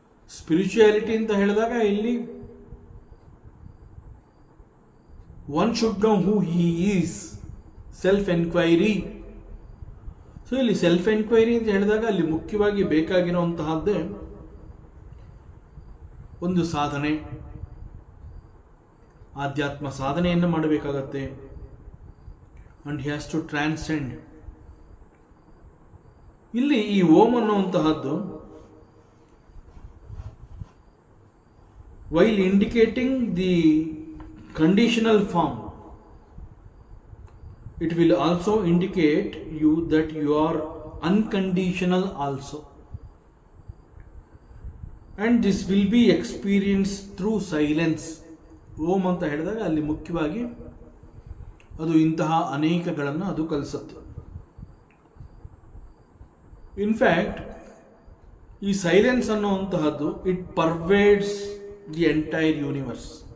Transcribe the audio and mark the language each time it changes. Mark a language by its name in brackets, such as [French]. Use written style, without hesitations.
[English] spirituality [Kannada] ಅಂತ ಹೇಳಿದಾಗ ಇಲ್ಲಿ [English] One should know who he is, self enquiry. [Kannada] So ಇಲ್ಲಿ ಸೆಲ್ಫ್ ಎನ್ಕ್ವೈರಿ ಅಂತ ಹೇಳಿದಾಗ ಅಲ್ಲಿ ಮುಖ್ಯವಾಗಿ ಬೇಕಾಗಿರುವಂತಹದ್ದೇ ಒಂದು ಸಾಧನೆ, ಆಧ್ಯಾತ್ಮ ಸಾಧನೆಯನ್ನು ಮಾಡಬೇಕಾಗತ್ತೆ. [English] And he has to transcend. [Kannada] ಇಲ್ಲಿ ಈ ಓಂ ಅನ್ನುವಂತಹದ್ದು [English] While indicating the conditional form, it will also indicate you that you are unconditional also, and this will be experienced through silence. [Kannada] ಓಂ ಅಂತ ಹೇಳಿದಾಗ ಅಲ್ಲಿ ಮುಖ್ಯವಾಗಿ ಅದು ಇಂತಹ ಅನೇಕಗಳನ್ನು ಅದು ಕಲಿಸುತ್ತೆ. [English] In fact ಈ silence ಅನ್ನುವಂತಹದ್ದು it pervades the entire universe.